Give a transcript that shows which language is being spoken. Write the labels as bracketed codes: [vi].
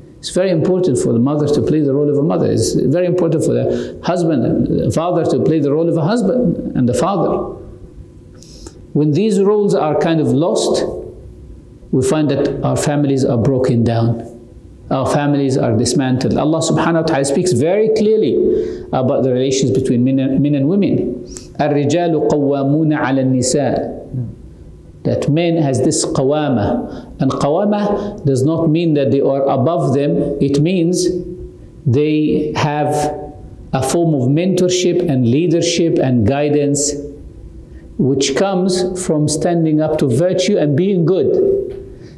[en] It's very important for the mothers to play the role of a mother. It's very important for the husband, the father, to play the role of a husband and the father. When these roles are kind of lost, we find that our families are broken down. Our families are dismantled. Allah subhanahu wa ta'ala speaks very clearly about the relations between men and women. [ar] الرجال قوامون على النساء. [en] That men has this qawama. And qawama does not mean that they are above them. It means they have a form of mentorship and leadership and guidance which comes from standing up to virtue and being good.